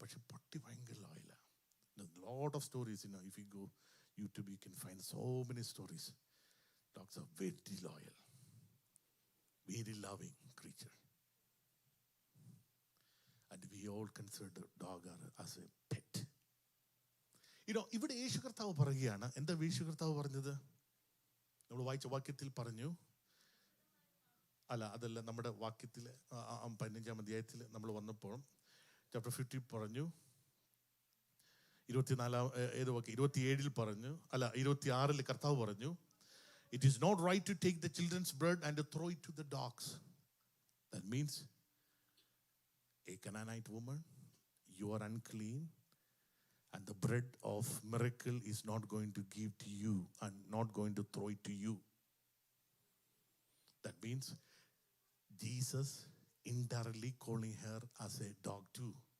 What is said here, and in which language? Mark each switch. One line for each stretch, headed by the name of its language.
Malayalam: പക്ഷെ പട്ടി ഭയങ്കര ലോയലാണ്.
English: Lot of stories. If you go YouTube you can find so many stories. Dogs are very loyal, very loving creature. And we all consider dog as a pet.
Malayalam: ഇവിടെ യേശു കർത്താവ് പറയുകയാണ്. എന്താ യേശു കർത്താവ് പറഞ്ഞത്? നമ്മൾ വായിച്ച വാക്യത്തിൽ പറഞ്ഞു, അല്ല അതല്ല, നമ്മുടെ വാക്യത്തിൽ 15-ാം അധ്യായത്തിൽ നമ്മൾ വന്നപ്പോൾ ചാപ്റ്റർ 50 പറഞ്ഞു, 27 പറഞ്ഞു, അല്ല 26 കർത്താവ് പറഞ്ഞു,
English: It is not right to take the children's bread and throw it to the dogs. That means a Canaanite woman, you are unclean, and the bread of miracle is not going to give to you and not going to throw it to you. That means Jesus indirectly calling her as a dog too.